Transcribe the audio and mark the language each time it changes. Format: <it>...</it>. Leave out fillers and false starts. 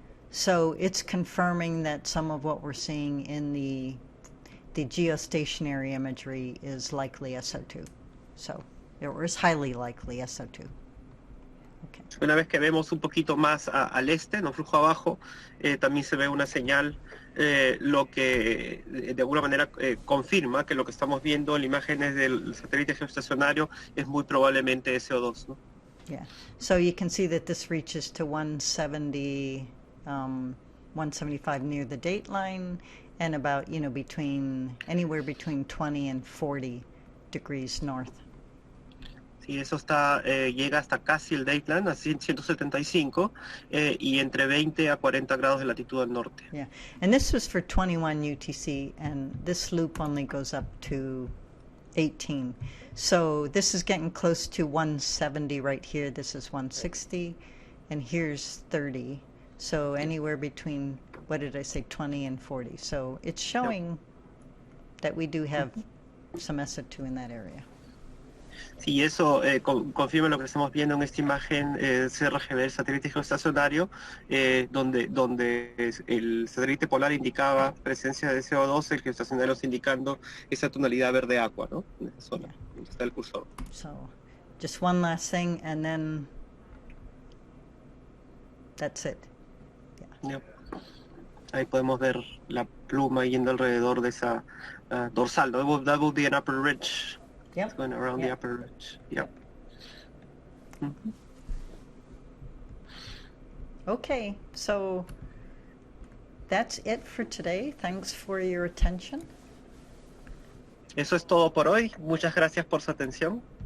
<en>So it's confirming that some of what we're seeing in the geostationary imagery is likely SO2. So, or is highly likely SO2. Okay.</en> <es>Una vez que vemos un poquito más al este, en un flujo abajo, también se ve una señal, lo que de alguna manera confirma que lo que estamos viendo en imágenes del satélite geoestacionario es muy probablemente SO2, ¿no?</es> <en>Yeah. So you can see that this reaches to 170, 175 near the date line, and about, you know, anywhere between 20 and 40 degrees north.</en> <es>Sí, eso llega hasta casi el dateline, a 175, y entre 20 a 40 grados de latitud al norte.</es> <en>Yeah, and this was for 21 UTC, and this loop only goes up to 18. So this is getting close to 170 right here. This is 160, and here's 30. So anywhere between, what did I say, 20 and 40. So it's showing that we do have some SO2 in that area.</en> <es>Sí, eso confirma lo que estamos viendo en esta imagen CRGB del satélite geoestacionario, donde el satélite polar indicaba presencia de CO2, el geoestacionario indicando esa tonalidad verde agua, ¿no? En esa zona, donde está el cursor.</es> <en>So, just one last thing, and then that's it. Yeah.</en> <es>Ahí podemos ver la pluma yendo alrededor de esa dorsal.</es> <en>That will be an upper ridge. Yep. It's going around the upper ridge. Yep. Mm-hmm. Okay, so that's it for today. Thanks for your attention.</en> <es>Eso es todo por hoy. Muchas gracias por su atención.</es>